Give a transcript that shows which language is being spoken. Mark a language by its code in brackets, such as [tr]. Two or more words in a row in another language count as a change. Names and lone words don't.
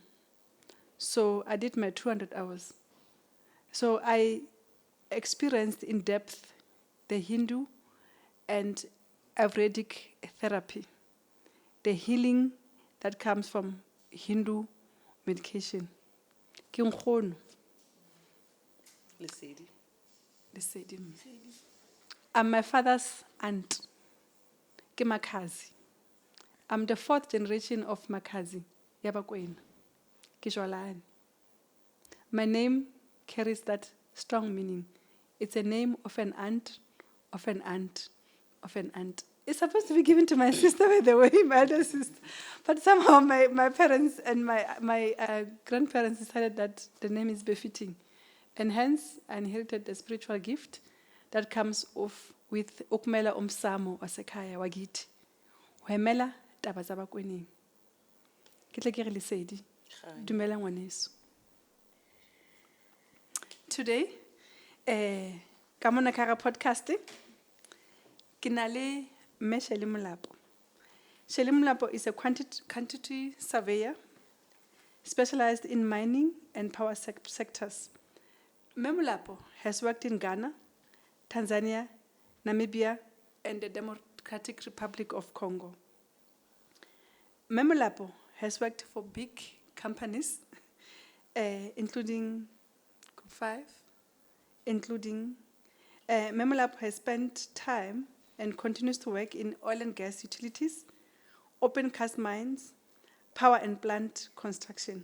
[en] So I did my 200 hours. So I experienced in depth the Hindu and Ayurvedic therapy, the healing that comes from Hindu medication. [st] Ke nkgono. Lesedi. [en] I'm my father's aunt. [st] Ke Makazi. [en] I'm the 4th generation of Makazi. [st] Yabakwena. Ke Jwalane. [en] My name carries that strong meaning. It's a name of an aunt, of an aunt, of an aunt. It's supposed to be given to my sister, by the way, my elder sister. But somehow my parents and my grandparents decided that the name is befitting. And hence, I inherited the spiritual gift that comes off with [zu] ukumela umsamo wasekhaya wagiti. [st] Wemela taba tsa bakweneng. Ke tle ke re lesedi. Dumela ngwaneso. Today, ka mona ka ga podcast, ke na le mme Shelley Molapo. [en] Shelley Molapo is a quantity surveyor specialized in mining and power sectors. Mme Molapo has worked in Ghana, Tanzania, Namibia, and the Democratic Republic of Congo. Mme Molapo has worked for big companies, including 5, including Mme Molapo has spent time and continues to work in oil and gas utilities, open cast mines, power and plant construction.